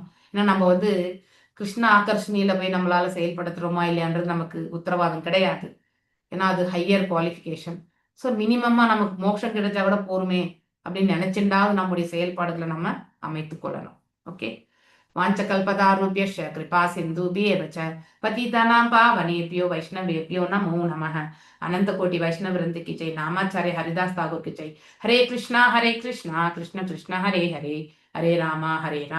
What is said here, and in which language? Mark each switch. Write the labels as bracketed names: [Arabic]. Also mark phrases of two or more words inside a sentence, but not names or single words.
[Tamil] ஏன்னா நம்ம வந்து கிருஷ்ண ஆகர்ஷணியில போய் நம்மளால செயல்படுத்துறோமா இல்லையான்றது நமக்கு உத்தரவாதம் கிடையாது. ஏன்னா அது [English] higher qualification. [Tamil] ஸோ மினிமமா நமக்கு மோட்சம் கிடைச்சா கூட போருமே அப்படின்னு நினைச்சுட்டாவது நம்முடைய செயல்பாடுகளை நம்ம அமைத்துக் கொள்ளணும். [Sanskrit] ஓகே. वाञ्छाकल्पतरुभ्यश्च कृपा सिन्धुभ्य एव च पतितानां पावनेभ्यो वैष्णवेभ्यो नमो नमः. [Hindi] अनंत कोटि वैष्णव वृंद की जय. नामाचार्य हरिदास ठाकुर की जय. हरे कृष्णा कृष्ण कृष्ण हरे हरे, हरे रामा